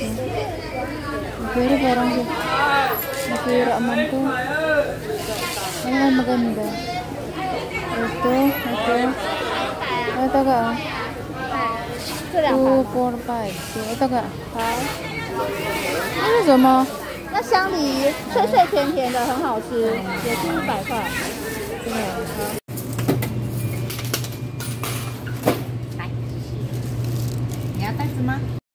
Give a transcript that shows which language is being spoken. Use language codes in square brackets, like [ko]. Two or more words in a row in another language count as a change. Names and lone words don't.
[tl] Pero parang nasira man to. Ayan, maganda. Ito. Ito ka 2, 4, 5. Ito ka. [zh] Ano 什么？那香梨脆脆甜甜的，很好吃，也是100块。对。来，你要袋子吗？